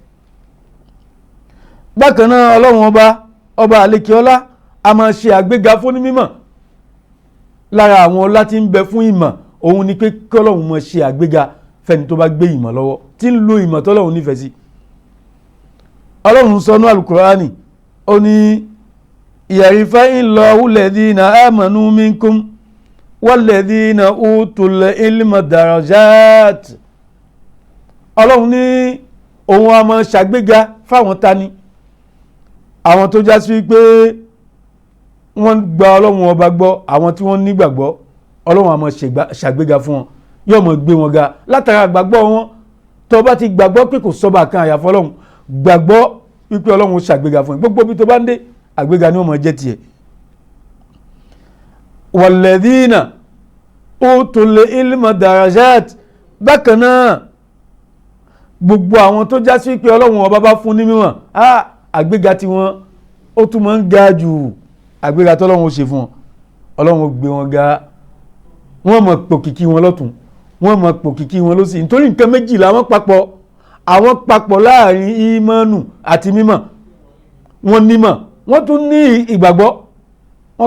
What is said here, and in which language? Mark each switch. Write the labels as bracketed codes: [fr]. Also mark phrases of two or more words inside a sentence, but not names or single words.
[yo] bákan náà ọlọ́run ọba àlékè ọlá a máa ṣe àgbéga fún onímọ̀ lára àwọn ọlá tí ń bẹ fún ìmọ̀ òun ni pé kọ́lọ́run máa ṣe àgbéga fẹ́ni tó bá gbé ìmọ̀ lọ́wọ́ tí ń lo ìmọ̀ tọ́lọ́run nífẹ̀ẹ́ sí. ọlọ́run sọ ní Al-Qur'ani ó ní [ar] يرفع الله الذين آمنوا منكم والذين أوتوا العلم درجات. [yo] ọlọ́run ní òun a máa ṣàgbéga fáwọn tani àwọn tó já sí pé wọ́n gba ọlọ́run ọba gbọ́ àwọn tí wọ́n nígbàgbọ́ ọlọ́run a máa ṣàgbéga fún wọn yóò máa gbé wọn ga látara gbàgbọ́ wọn tó bá ti gbàgbọ́ pé kò sọ́ba kan àyàfọ́ ọlọ́run gbàgbọ́ wípé ọlọ́run ó ṣàgbéga fún ẹ gbogbo bí tó bá ń dé àgbéga ni ó máa jẹ́ tiẹ̀. [ar] والذين أوتوا العلم درجات [yo] bákan náà gbogbo àwọn tó já sí pé ọlọ́run ọba bá fún ní mímọ̀ àgbéga tí wọ́n ó tún máa ń ga jù àgbéga tó ọlọ́run ó ṣe fún wọn ọlọ́run ó gbé wọn ga wọ́n máa pòkìkí wọn lọ́tún wọ́n máa pòkìkí wọn lọ́sì nítorí nǹkan méjì làwọn papọ̀ láàrin ìmánu àti mímọ̀ wọ́n nímọ̀ wọ́n tún ní ìgbàgbọ́ wọ́n